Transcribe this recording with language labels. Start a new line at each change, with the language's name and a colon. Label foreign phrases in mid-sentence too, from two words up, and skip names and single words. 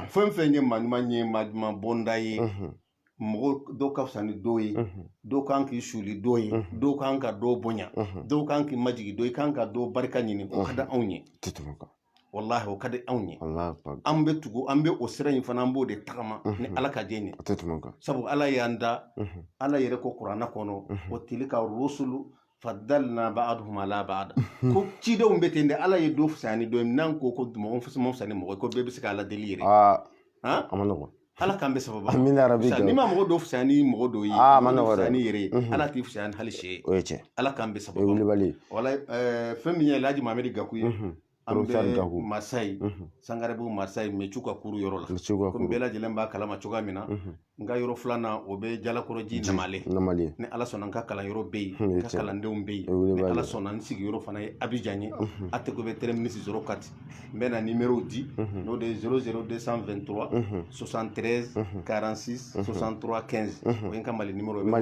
Bambara: fɛn fɛn ye maa ɲuman ye maa ɲuman bonda ye mɔgɔ dɔw ka fisa ni dɔw ye dɔw kan k'i suli dɔw ye dɔw kan ka dɔw bonya dɔw kan k'i majigi dɔw i kan ka dɔw barika ɲini o ka di anw ye wallahi o ka di anw ye an bɛ tugu an bɛ o sira in fana an b'o de tagama ni ala ka jɛ ye sabu ala y'an da ala yɛrɛ ko kuranna kɔnɔ
Arabic: تلك الرسل فضلنا بعضهم على بعض
Bambara: ko cidenw bɛ ten de ala ye dɔ fisaya ni dɔ ye n'an ko mɔgɔ fisaya ni mɔgɔ ko bɛɛ bɛ se k'a la deli yɛrɛ a ma nɔgɔn ala k'an bɛ sababu
Arabic: آمين ربي
Bambara: n'i ma mɔgɔ dɔ fisaya ni mɔgɔ dɔ ye ma nɔgɔn fisaya ni yɛrɛ ye ala t'i fisaya ni hali sɛ ye o ye tiɲɛ ala k'an bɛ sababu wala fɛn min ye Alhaji Mamadi Gakou ye an bɛ Masayi Sangarɛbugu Masayi Mɛcu ka kuru yɔrɔ la komi bɛɛ lajɛlen b'a kalama cogoya min na n ka yɔrɔ filanan o bɛ Jalakɔrɔji Namale ni ala sɔnna n ka kalanyɔrɔ bɛ yen n ka kalandenw bɛ yen ni ala sɔnna n sigiyɔrɔ fana ye Abidjan ye ATECO bɛ terminus 04 n bɛ na numéro di n'o de ye 00223 73 46 63 15 o ye n ka Mali numéro ye